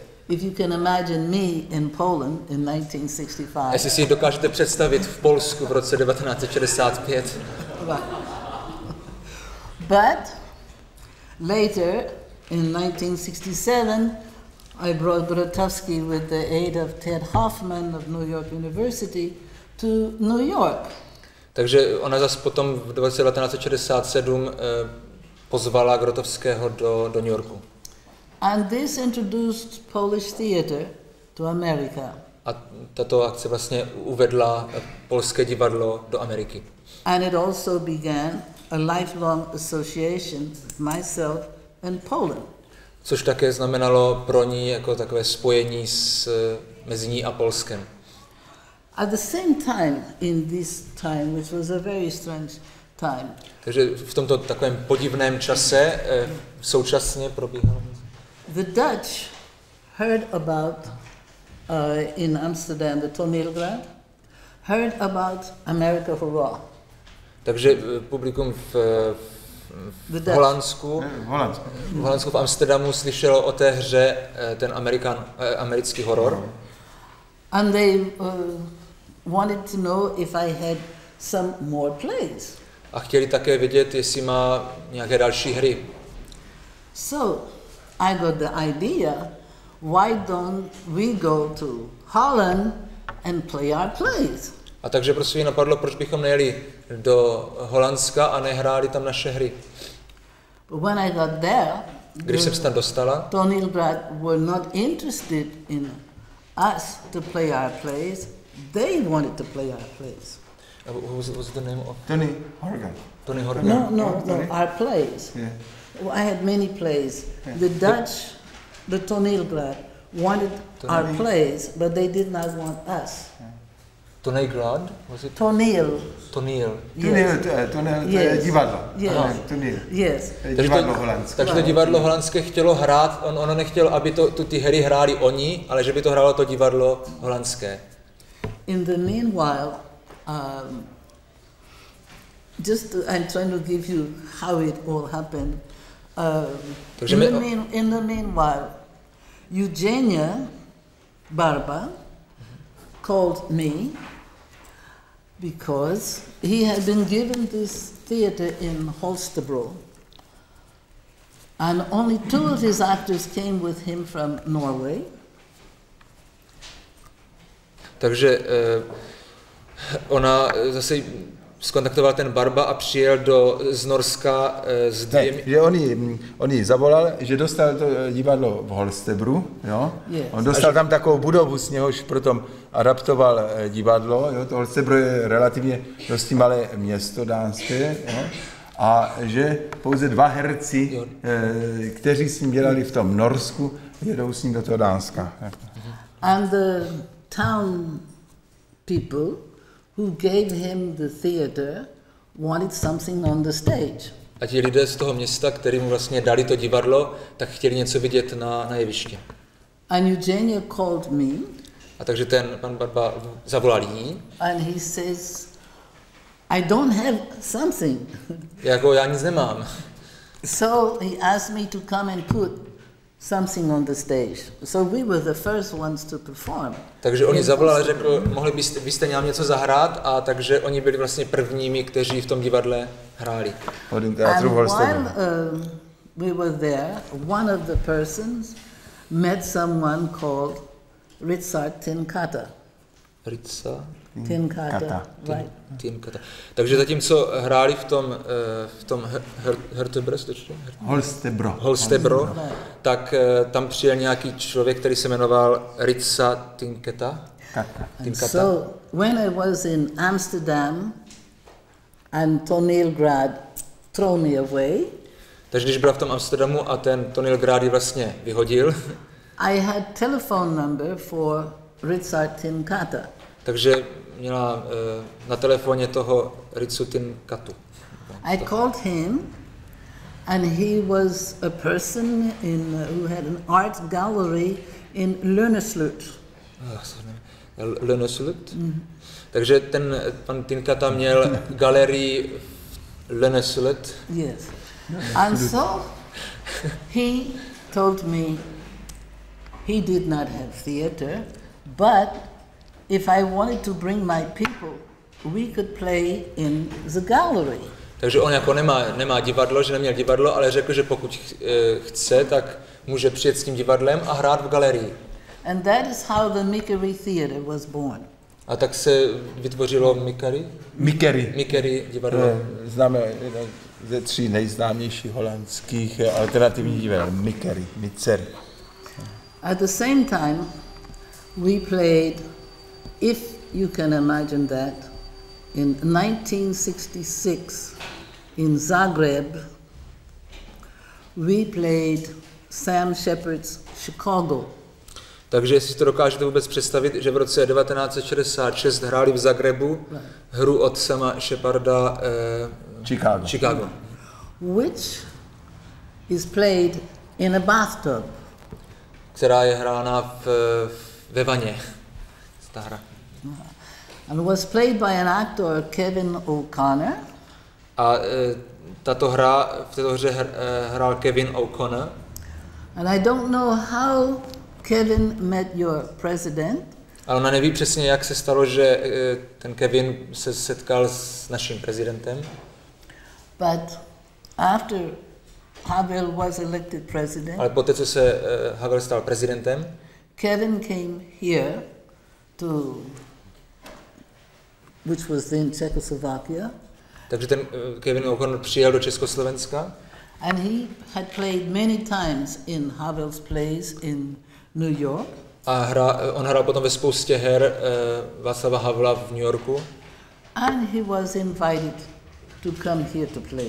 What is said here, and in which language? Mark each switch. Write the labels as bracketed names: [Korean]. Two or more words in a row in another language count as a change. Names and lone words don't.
[English] If you can imagine me in Poland in 1965. [Czech] Jestli si dokážete představit v Polsku v roce 1965. [English] But later, in 1967, I brought Grotowski with the aid of Ted Hoffman of New York University to New York. [Czech] Takže ona zase potom v 1967 pozvala Grotowského do New Yorku. [English] And this introduced Polish theater to America. [Czech] A tato akce vlastně uvedla polské divadlo do Ameriky. [English] And it also began a lifelong association with myself and Poland. [Czech] Což také znamenalo pro ní jako takové spojení mezi ní a Polskem. [English] At the same time, in this time, which was a very strange time. [Czech] Takže v tomto takovém podivném čase současně probíhalo. [English] The Dutch heard about in Amsterdam, the Toneelgrad, heard about America for Raw. [Czech] Takže publikum v Holandsku, v Amsterdamu slyšelo o té hře ten americký horor. [English] And they wanted to know if I had some more plays. [Czech] A chtěli také vědět, jestli má nějaké další hry. [English] So I got the idea, why don't we go to Holland and play our plays? [Czech] A takže prostě napadlo, proč bychom nejeli do Holandska a nehráli tam naše hry. [English] But when I got there, [Czech] když jsem se tam dostala, [English] Toneelgrad were not interested in us to play our plays. They wanted to play our plays. What was the name of? Tony Horgan. Tony Horgan. No, our plays. Yeah. I had many plays. Yeah. The Dutch, the Toneelgrad, wanted our plays, but they did not want us. Toneelgrad? Was it? Toneel. Yes. Toneel, divadlo. Yes. Toneel. Yes. [Czech] Divadlo holandské. Takže to divadlo holandské chtělo hrát, ono nechtělo, aby ty hry hráli oni, ale že by to hrálo to divadlo holandské. [English] In the meanwhile, I'm trying to give you how it all happened. In the meanwhile, Eugenia Barba called me because he had been given this theater in Holstebro, and only 2 of his actors came with him from Norway. [Czech] Takže ona zase skontaktoval ten Barba a přijel z Norska s dvěmi... Že on jí zavolal, že dostal to divadlo v Holstebru, jo? Yes. On dostal tam takovou budovu, z něhož potom adaptoval divadlo, jo? To Holstebro je relativně dosti malé město dánské, jo? a že pouze 2 herci, kteří s ním dělali v tom Norsku, jedou s ním do toho Dánska. [English] And the town people who gave him the theater wanted something on the stage. [Czech] A ti lidé z toho města, kterým mu vlastně dali to divadlo, tak chtěli něco vidět na jevišti. [English] And Eugenia called me. [Czech] A takže ten pan Barba zavolal jí. [English] And he says, I don't have something. [Czech] Jako já nic nemám. [English] So he asked me to come and put something on the stage. So we were the first ones to perform. [Czech] Takže oni zavolali a řekl, byste měl něco zahrát, a takže oni byli vlastně prvními, kteří v tom divadle hráli. [English] And while we were there, one of the persons met someone called Richard Tinkata. Tinkata, right. Tinkata. [Czech] Takže zatímco hráli v tom Holstebro, tak tam přijel nějaký člověk, který se jmenoval Richard Tinkata. [English] So when I was in Amsterdam and Tonélgrad threw me away, [Czech] takže když byla v tom Amsterdamu a ten Tonélgrad ji vlastně vyhodil, [English] I had telephone number for Richard Tinkata. [Czech] Takže měla na telefoně toho Ricu Tinkatu. [English] I called him and he was a person who had an art gallery in Lönneslut. Lönneslut? [Czech] Takže ten pan Tinkata měl galerii v Lönneslut. [English] Yes. And so he told me he did not have theater, but if I wanted to bring my people, we could play in the gallery. [Czech] Takže on jako nemá divadlo, že neměl divadlo, ale řekl, že pokud chce, tak může přijet s tím divadlem a hrát v galerii. [English] And that is how the Mickery Theater was born. [Czech] A tak se vytvořilo Mickery divadlo. Známe jeden ze 3 nejznámějších holandských alternativních divadel, Mickery. [English] At the same time, we played, if you can imagine that, in 1966 in Zagreb, we played Sam Shepard's Chicago. [Czech] Takže jestli to dokážete vůbec představit, že v roce 1966 hráli v Zagrebu hru od Sama Sheparda Chicago. [English] Which is played in a bathtub. [Czech] Která je hrána ve vaně. Ta hra. [English] And was played by an actor, Kevin O'Connor. [Czech] A v této hře hrál Kevin O'Connor. [English] And I don't know how Kevin met your president. [Czech] Ale ona neví přesně, jak se stalo, že ten Kevin se setkal s naším prezidentem. [English] But after Havel was elected president, [Czech] ale poté, co se Havel stal prezidentem, [English] Kevin came here which was then Czechoslovakia. [Czech] Takže ten Kevin O'Connor přijel do Československa. [English] And he had played many times in Havel's plays in New York. [Czech] A on hrál potom ve spoustě her Václava Havla v New Yorku. [English] And he was invited to come here to play.